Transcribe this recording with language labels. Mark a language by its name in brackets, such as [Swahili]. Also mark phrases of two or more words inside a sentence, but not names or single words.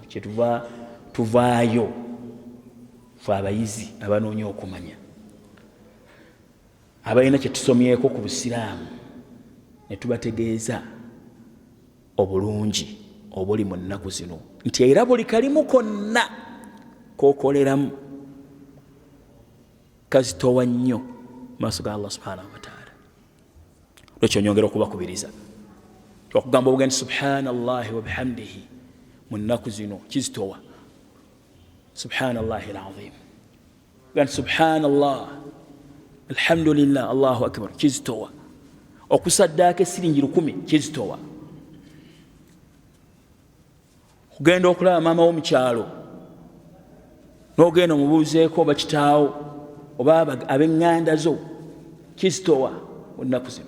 [Ganda] Kyetuva tuvaayo fe abayizi abanoonya okumanya, abalina kye tusomyeko ku busiraamu, ne tubategeeza obulungi obuli mu nnaku zino, nti era buli kalimu konna kokoleramu kazitowa nnyo maaso ga [Arabic] الله سبحانه وتعالى. [Ganda] Lwekyo nyongera okubakubiriza okugamba obuga nti [Arabic] سبحان الله وبحمده [Ganda] mu nnaku zino kizitowa. [Arabic] سبحان الله العظيم. Gani سبحان الله، الحمد لله، الله أكبر, [Ganda] kizitowa. Okusaddaaka esiringi 10 kizitowa. Kugenda okulaba maama wo mu kyalo n'ogenda omubuuzeeko oba kitaawo oba ab'eŋŋanda zo, kizitowa mu nnaku zino.